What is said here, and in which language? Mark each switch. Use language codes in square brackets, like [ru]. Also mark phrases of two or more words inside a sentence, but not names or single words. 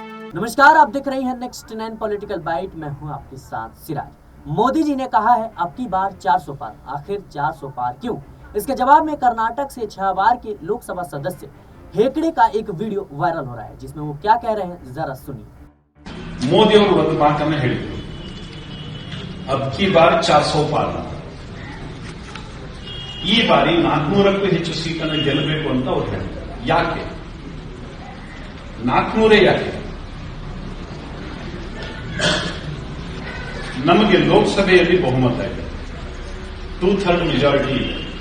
[hi] नमस्कार, आप देख रही हैं नेक्स्ट 9 [en] political bite. [hi] मैं हूं आपके साथ सिराज। मोदी जी ने कहा है अब की बार 400 पार। आखिर 400 पार क्यों? इसके जवाब में कर्नाटक से 6 बार के लोकसभा सदस्य हेगड़े का एक वीडियो वायरल हो रहा है, जिसमें वो क्या कह रहे हैं जरा सुनिए। [kn] ಮೋದಿ ಅವರು ಒಂದು ಮಾತನ್ನ ಹೇಳಿದರು, [hi] अब की बार 400 पार. [kn] ಈ ಬಾರಿ 400ಕ್ಕೂ ಹೆಚ್ಚು ಸೀಟನ್ನು ಗೆಲ್ಲಬೇಕು ಅಂತ ಅವರು ಹೇಳ್ತಾರೆ. ಯಾಕೆ 400 ಯಾಕೆ? ನಮಗೆ ಲೋಕಸಭೆಯಲ್ಲಿ ಬಹುಮತ ಇದೆ, 2/3 ಮೆಜಾರಿಟಿ ಇದೆ.